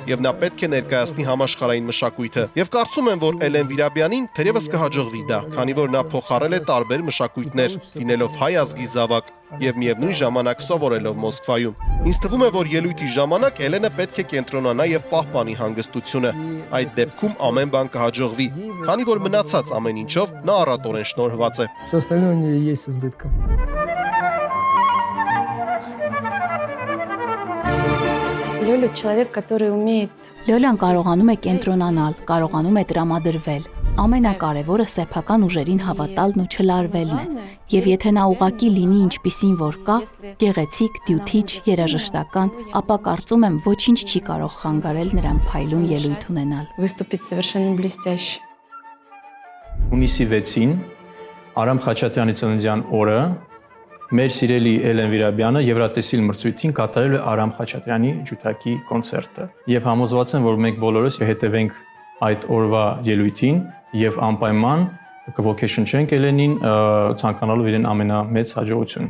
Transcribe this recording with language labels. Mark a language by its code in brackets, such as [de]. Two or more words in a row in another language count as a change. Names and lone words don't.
[hy] եւ նա պետք է ներկայացնի համաշխարհային մշակույթը։ Եվ կարծում եմ, որ Էլեն Վիրաբյանին թերևս կհաջողվի դա, քանի որ նա փոխարել է տարբեր մշակույթներ, լինելով հայ ազգի զավակ եւ միևնույն ժամանակ սովորելով Մոսկվայում։ Ինձ թվում է, որ ելույթի ժամանակ Էլենը պետք է կենտրոնանա եւ պահպանի հանգստությունը։ Այդ դեպքում ամեն բան կհաջողվի, քանի որ մնացած ամեն ինչով նա առատորեն շնորհված է։ [ru] Все остальное у нее есть с избытком. Лёля человек, который умеет [hy] Լոլյան կարողանում է կենտրոնանալ, կարողանում է տրամադրվել։ Ամենակարևորը սեփական ուժերին հավատալն ու չլարվելն է։ Եվ եթե նա ուղակի լինի ինչպիսին որ կա, գեղեցիկ, դյութիչ, երաժշտական, ապա կարծում եմ ոչինչ չի կարող խանգարել նրան փայլուն ելույթ ունենալ։ [ru] выступить совершенно блестяще. [hy] Հունիսի 6-ին Արամ Խաչատրյանի ծննդյան օրը մեր սիրելի Էլեն Վիրաբյանը Եվրատեսիլ մրցույթին կատարել է Արամ Խաչատրյանի ջութակի կոնցերտը։ Եվ համոզված եմ, որ մենք բոլորս կհետևենք այդ օրվա ելույթին եւ անպայման կողքեշնչենք Էլենին ցանկանալով իրեն ամենամեծ հաջողություն։